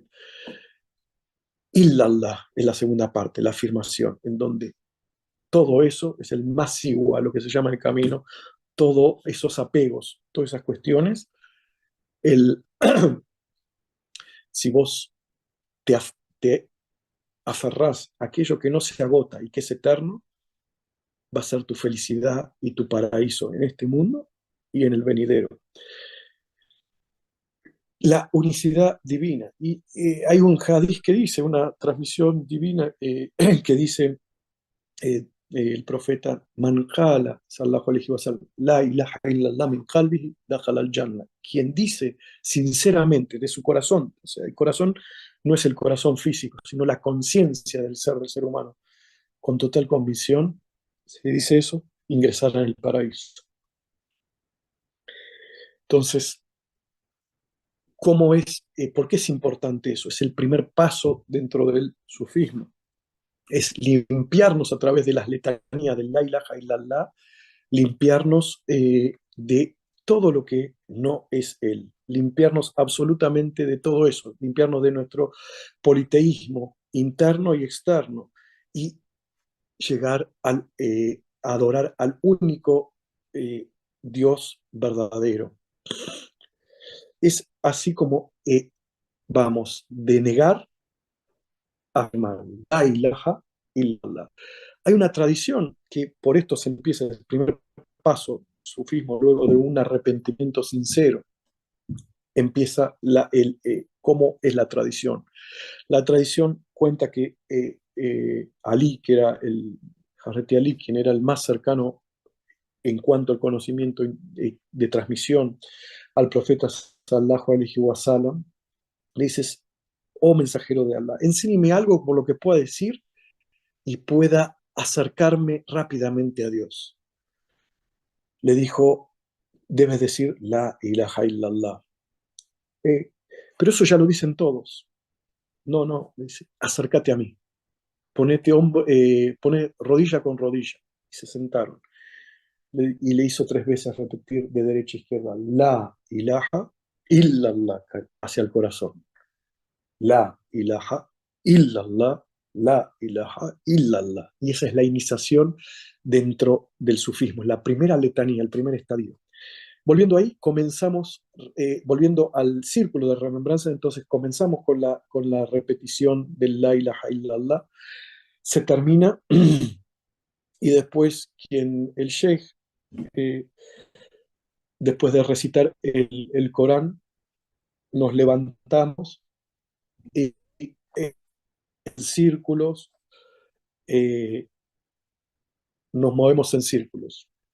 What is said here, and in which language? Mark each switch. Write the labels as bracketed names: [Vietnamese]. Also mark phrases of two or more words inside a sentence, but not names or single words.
[Spanish] Illallah es la segunda parte, la afirmación, en donde todo eso es el más igual, lo que se llama el camino, todos esos apegos, todas esas cuestiones, si vos te aferrás a aquello que no se agota y que es eterno, va a ser tu felicidad y tu paraíso en este mundo y en el venidero. La unicidad divina. Y hay un hadiz que dice, una transmisión divina que dice el profeta [Arabic] من قال صلى الله عليه وسلم لا إله إلا الله من قلبه دخل الجنة. [Spanish] Quien dice sinceramente de su corazón, o sea, el corazón no es el corazón físico, sino la conciencia del ser humano, con total convicción, se dice eso, ingresará en el paraíso. Entonces, ¿cómo es? ¿Por qué es importante eso? Es el primer paso dentro del sufismo. Es limpiarnos a través de las letanías del [Arabic] لا إله إلا الله, [Spanish] limpiarnos de todo lo que no es Él, limpiarnos absolutamente de todo eso, limpiarnos de nuestro politeísmo interno y externo y llegar a adorar al único Dios verdadero. Es así como vamos de negar a afirmar [Arabic] لا إله إلا الله. [Spanish] Hay una tradición que por esto se empieza el primer paso, sufismo, luego de un arrepentimiento sincero, empieza cómo es la tradición. La tradición cuenta que Ali, que era el Hazreti Ali, quien era el más cercano en cuanto al conocimiento de transmisión al profeta [Arabic] صلى الله عليه وسلم, [Spanish] le dices, oh mensajero de Allah, enséñeme algo por lo que pueda decir y pueda acercarme rápidamente a Dios. Le dijo, debes decir [Arabic] لا إله إلا الله. [Spanish] Pero eso ya lo dicen todos. No, no, le dice, acércate a mí. Pone rodilla con rodilla. Y se sentaron. Y le hizo 3 veces repetir de derecha a izquierda, [Arabic] لا إله إلا الله, [Spanish] hacia el corazón. [Arabic] لا إله إلا الله، لا إله إلا الله. [Spanish] Y esa es la iniciación dentro del sufismo, la primera letanía, el primer estadio. Volviendo ahí, volviendo al círculo de remembranza, entonces comenzamos con la repetición del [Arabic] لا إله إلا الله, [Spanish] se termina y después el sheikh, después de recitar el Corán, nos levantamos y en círculos, nos movemos en círculos.